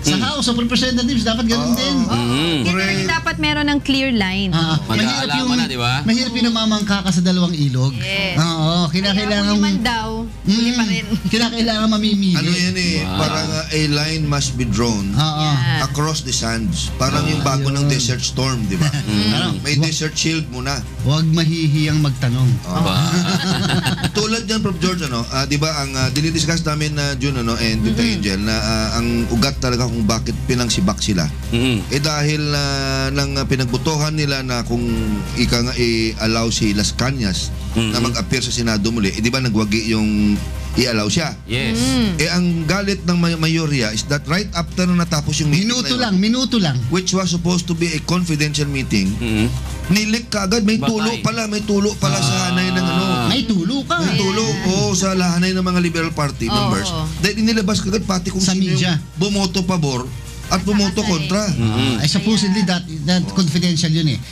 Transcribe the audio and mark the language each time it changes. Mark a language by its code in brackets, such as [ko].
[tl] Sa House of Representatives, dapat ganun din. Dapat meron ng clear line. Mahirap yung namamangka ka sa 2 ilog. Oo, kinakailangan man daw, huli pa rin. Kinakailangan mamimili. Ano yan parang [en] a line must be drawn across the sands. [tl] Parang yung bago ng Desert Storm, di ba? May desert shield muna. Huwag mahihiyang magtanong. Tulad yan, Prof. George, di ba, ang dinidiscuss namin na June and Tita Angel, na ang ugat talaga kung bakit pinangsibak sila. Dahil ng pinagbutuhan nila na kung ika nga i-allow si Las Cañas na mag-appear sa Senado muli, di ba nagwagi yung i-allow siya? [en] Yes. [tl] Ang galit ng mayorya [en] is that right after [tl] na natapos yung meeting Minuto lang. [en] Which was supposed to be a confidential meeting, [tl] nilik kagad, may tulo pala sa hanay ng May tulo ka. May tulo, sa hanay ng mga Liberal Party members. Dahil inilabas kagad pati kung sino yung bumoto pabor at bumoto kontra. [en] Supposedly that confidential [tl] yun eh.